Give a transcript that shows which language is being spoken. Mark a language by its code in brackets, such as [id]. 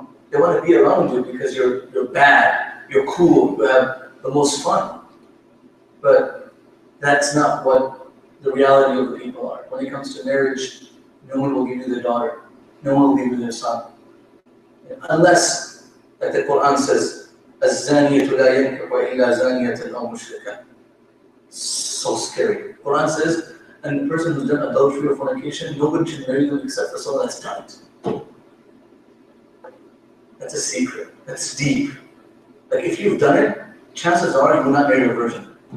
[en] They want to be around you because you're bad, you're cool, you have the most fun. But that's not what the reality of the people are. When it comes to marriage, no one will give you their daughter. No one will give you their son. Unless, like the Quran says, [ar] الزانية لا ينكح إلا زانية أو مشركة. [en] So scary. Quran says, and the person who's done adultery or fornication, nobody should marry them except for someone that's done it. That's a secret. That's deep. Like if you've done it, chances are you will not marry a virgin.